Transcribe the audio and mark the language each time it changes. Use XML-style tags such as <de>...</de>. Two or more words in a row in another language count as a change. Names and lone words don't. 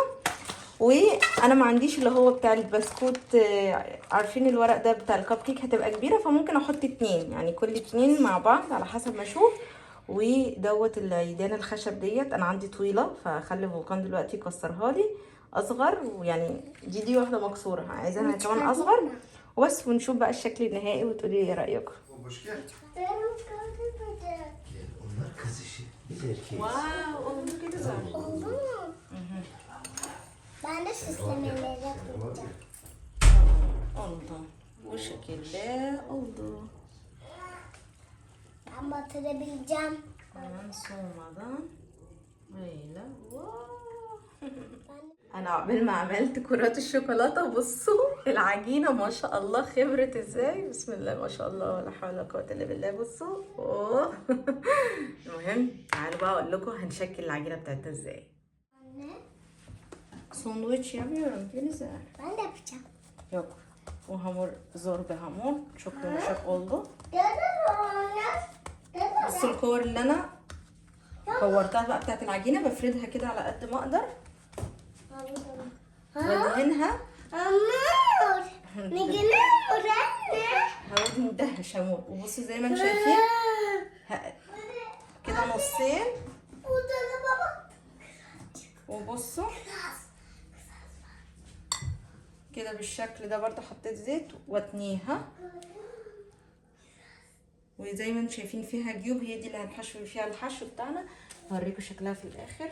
<ar>وانا ما عنديش اللي هو بتاع البسكوت، عارفين الورق ده بتاع الكب كيك هتبقى كبيره، فممكن احط 2، يعني كل 2 مع بعض على حسب ما اشوف. ودوت العيدان الخشب ديت انا عندي طويله، فخلي فولكان دلوقتي يكسرها لي اصغر، ويعني دي واحده مكسوره، عايزاها كمان اصغر وبس. ونشوف بقى الشكل النهائي وتقولي ايه رايكم.</ar> <tr>Onlar kız işi, biz erkeğiz. واو oldu güzel. Oldu mu? Ben de süslemeleri yapacağım. Oldu. Bu şekilde oldu. Ben batırabileceğim. Hemen soğumadan böyle. Wow. Ben</tr> <ar>انا عقبال ما عملت كرات الشوكولاته بصوا العجينه ما شاء الله خبرت ازاي، بسم الله ما شاء الله ولا حول ولا قوه الا بالله. بصوا اوه المهم تعالوا بقى اقول لكم هنشكل العجينه بتاعتنا ازاي.</ar> <tr>Sandviç yapıyorum Gülizar. Ben de yapacağım. Yok. O hamur zor bir hamur. Çok yumuşak oldu.</tr> <ar>بص الكور اللي انا كورتها بقى بتاعت العجينه بفردها كده على قد ما اقدر وادهنها.</ar> <tr>Hamur. Ne gene hamur anne? هقعد مدهش همور.</tr> <ar>وبصوا زي ما انتم شايفين كده نصين.</ar> <tr>Burada da baba.</tr> <ar>وبصوا كده بالشكل ده برضو حطيت زيت واتنيها، وزي ما انتم شايفين فيها جيوب، هي دي اللي هنحشو فيها الحشو بتاعنا. هوريكم شكلها في الاخر.</ar>